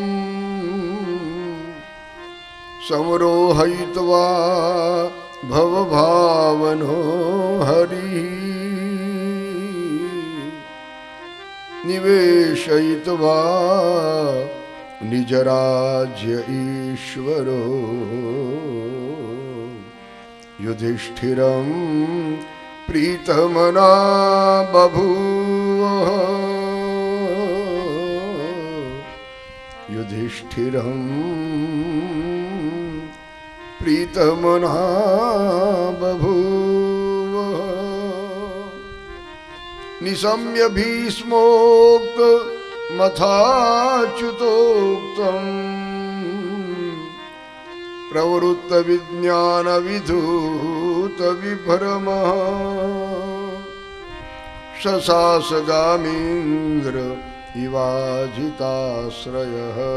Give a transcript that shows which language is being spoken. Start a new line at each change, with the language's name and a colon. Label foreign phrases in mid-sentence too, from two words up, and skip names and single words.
Sanskrit: समरोहयित्वा भवभावनो हरिः निवेशयित्वा निजराज्य ईश्वरो युधिष्ठिरं प्रीतमना बभूव युधिष्ठिरं प्रीतमना बभूव निशम्य भीष्मोक्त मथाच्युतोक्तम प्रवृत्त विज्ञान विधूत विभ्रम शशासगामीन्द्र इवाजिताश्रयः